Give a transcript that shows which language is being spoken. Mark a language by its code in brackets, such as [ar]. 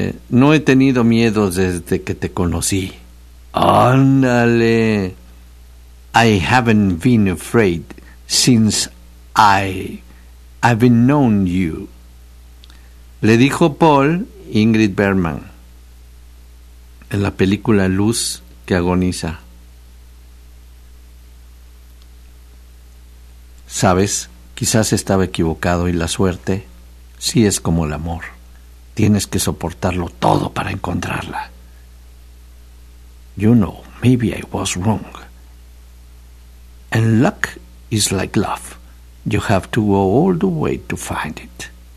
[es] No he tenido miedo desde que te conocí. ¡Ándale! [en] I haven't been afraid since I've known you. [es] Le dijo Paul Ingrid Bergman en la película Luz que agoniza. Sabes, quizás estaba equivocado y la suerte sí es como el amor. Tienes que soportarlo todo para encontrarla. [en] You know, maybe I was wrong. And luck is like love. You have to go all the way to find it.